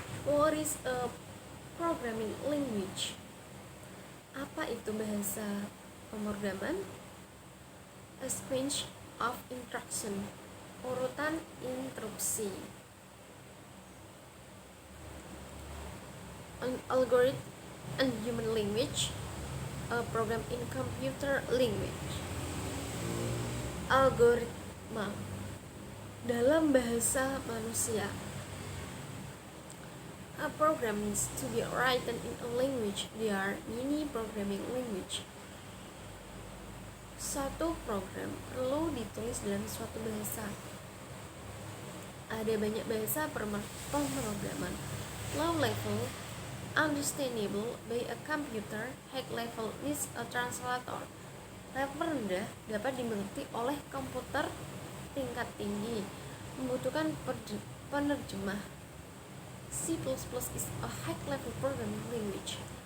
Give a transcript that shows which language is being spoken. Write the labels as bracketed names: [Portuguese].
[English] What is a programming language? [Indonesian] Apa itu bahasa pemrograman? [English] A sequence of instruction, [Indonesian] urutan instruksi. [English] An algorithm and human language, a program in computer language. [Indonesian] Algoritma dalam bahasa manusia. [English] A program needs to be written in a language. There are many programming language. [Indonesian] Satu program perlu ditulis dalam suatu bahasa. Ada banyak bahasa pemrograman. [English] Low level, understandable by a computer. High level needs a translator. [Indonesian] Level rendah dapat dimengerti oleh komputer. Tingkat tinggi membutuhkan penerjemah. [English] C++ is a high-level programming language.